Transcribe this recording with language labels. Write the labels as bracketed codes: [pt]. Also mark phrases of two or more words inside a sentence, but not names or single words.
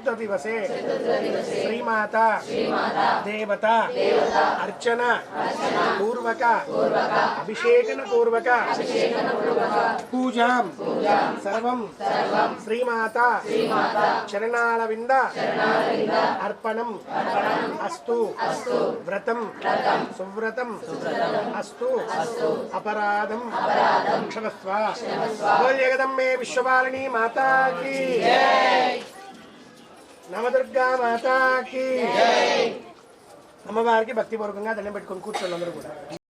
[sa] దివసే శ్రీమాత దేవత అర్చన పూర్వక అభిషేకన పూర్వక పూజాం సర్వం శ్రీమాత చరణాలవింద అర్పణం అస్తు వ్రతం సువ్రతం అస్తు अपराधम क्षमस्व। [hi] बोल जगदम्बे विश्वपालिनी माता की नवदुर्गा माता की। [te] అమ్మవారికి భక్తిపూర్వకంగా దండం పెట్టుకొని కూర్చోండి అందరూ కూడా.